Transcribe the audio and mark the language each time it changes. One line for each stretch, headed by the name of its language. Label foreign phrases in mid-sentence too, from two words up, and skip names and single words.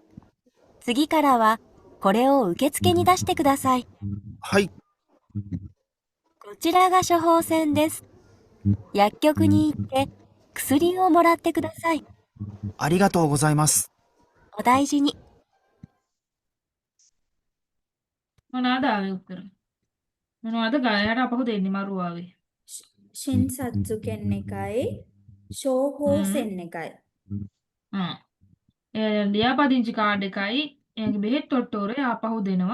Japanese: 次からはこれを受付に出してください。はい、こちらが処方箋です。薬局に行って薬をもらってください。ありがとうございます。お大事に。
Sinhala: මොනවාද ආවේ උත්තර? මොනවද ගායකට අපහු දෙන්නේ මරුව ආවේ?
Japanese: 診察券
Sinhala: එකයි ෂෝහෝ හ්ම්. සෙන් එකයි. ආ. ලියාපදිංචි කාඩ් එකයි එයාගේ බෙහෙත් ඔට්ටෝරේ ආපහු දෙනවා.